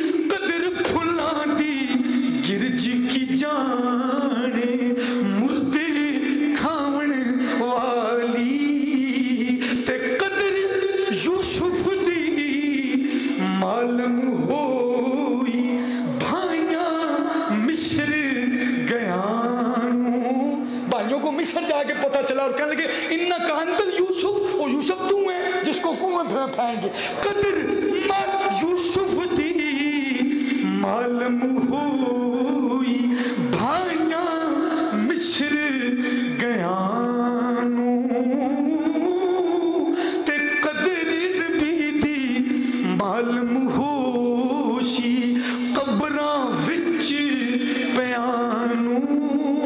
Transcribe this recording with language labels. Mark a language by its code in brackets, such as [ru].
[pa] قدر پھلا دی گرج کی جانے مردے کھاون والی, تے قدر یوسف دی معلوم ہوئی بھائیاں مصر گیانوں. [ur] بھائیوں کو مصر جا کے پتہ چلا اور کہنے لگے [ar] انکا انتل یوسف, [ur] وہ یوسف تو ہے جس کو کنویں میں پھینکیں گے. [pa] قدر یوسف دی معلوم ہوئی بھائیاں مصر گیانوں, تے قدر نبی دی معلوم ہوشی قبراں وچ پیانوں.